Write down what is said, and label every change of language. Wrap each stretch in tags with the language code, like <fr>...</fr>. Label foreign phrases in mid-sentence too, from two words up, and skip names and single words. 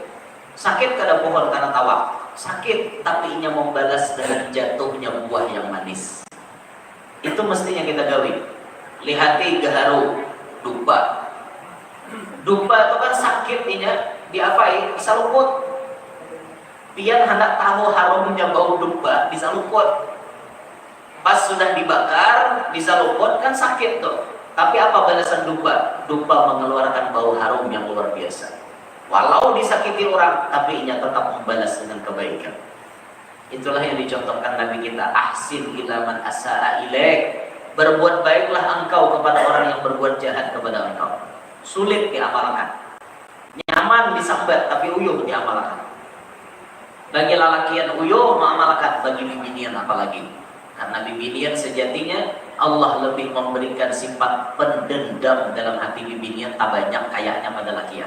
<bjn>Sakit kada pohon karena tawar, sakit tapi inya membalas dengan jatuhnya buah yang manis. Itu mestinya kita gawi. Lihati gaharu dupa. Dupa itu kan sakit inya diapai? Bisa luput. Pian hendak tahu harumnya bau dupa, bisa luput. Pas sudah dibakar, bisa luput kan sakit tuh. Tapi apa balasan dupa? Dupa mengeluarkan bau harum yang luar biasa. Walau disakiti orang, tapi inya tetap membalas dengan kebaikan. Itulah yang dicontohkan Nabi kita.</bjn> <ar>Ahsin ila man asa'a ilaik.</ar> <id>Berbuat baiklah engkau kepada orang yang berbuat jahat kepada engkau. Sulit diamalkan.</id> <bjn>Nyaman disambat, tapi uyuh diamalkan. Bagi lalakian uyuh mengamalkan, bagi bibinian apalagi. Karena bibinian sejatinya Allah lebih memberikan sifat pendendam dalam hati bibinian tak banyak kayaknya pada lakian.</bjn>